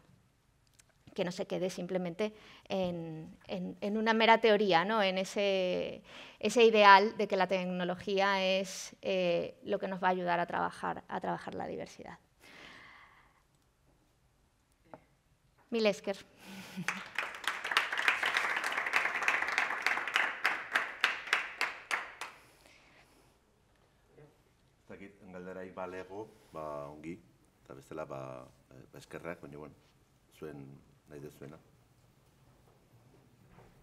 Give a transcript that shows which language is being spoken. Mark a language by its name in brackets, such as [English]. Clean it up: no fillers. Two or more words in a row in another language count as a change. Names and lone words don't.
[Spanish] Que no se quede simplemente en una mera teoría, ¿no? En ese ideal de que la tecnología es lo que nos va a ayudar a trabajar la diversidad. [Basque] Mil esker. Galderaik balego, ongi, eta bestela eskerrak, baina zuen nahi dezuena.